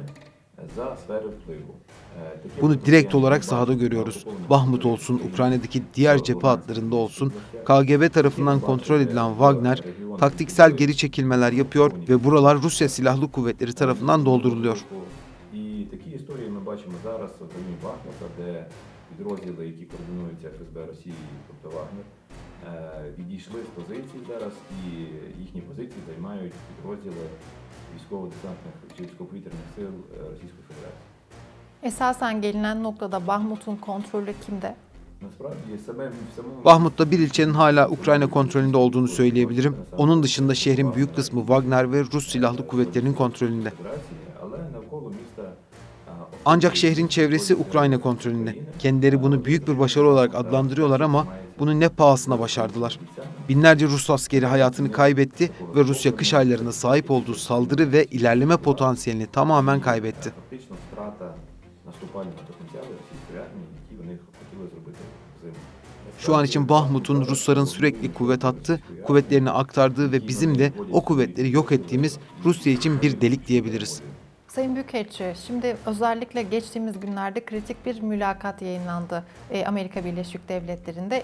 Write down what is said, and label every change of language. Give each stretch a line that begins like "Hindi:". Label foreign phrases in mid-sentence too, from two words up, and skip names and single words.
Turkish: Bunu direkt olarak sahada görüyoruz. Bahmut olsun, Ukrayna'daki diğer cephe hatlarında olsun, KGB tarafından kontrol edilen Wagner, taktiksel geri çekilmeler yapıyor ve buralar Rusya Silahlı Kuvvetleri tarafından dolduruluyor.
Ukrainian: такі історії ми бачимо зараз в районі Бахмута, де підрозділи, які координуються ФСБ Росії, тобто Вагнер, відійшли з позицій зараз, і їхні позиції займають підрозділи військово-десантних чи військово-повітряних сил Російської Федерації.
Turkish: Esasen gelinen noktada Bahmut'un kontrolü kimde?
Ukrainian: Насправді самому
Turkish: Bahmut'ta bir ilçenin hala Ukrayna kontrolünde olduğunu söyleyebilirim. Onun dışında şehrin büyük kısmı Wagner ve Rus Silahlı Kuvvetleri'nin kontrolünde.
Ukrainian: але навколо міста
Turkish: Ancak şehrin çevresi Ukrayna kontrolünde. Kendileri bunu büyük bir başarı olarak adlandırıyorlar ama bunu ne pahasına başardılar. Binlerce Rus askeri hayatını kaybetti ve Rusya kış aylarında sahip olduğu saldırı ve ilerleme potansiyelini tamamen kaybetti.
Ukrainian: фактично втрата наступального потенціалу російської армії, які вони хотіли зробити взимку.
Turkish: Şu an için Bahmut'un Rusların sürekli kuvvet attı, kuvvetlerini aktardığı ve bizim de o kuvvetleri yok ettiğimiz Rusya için bir delik diyebiliriz. Sayın Büyükelçi, şimdi özellikle geçtiğimiz günlerde kritik bir mülakat yayınlandı Amerika Birleşik Devletleri'nde.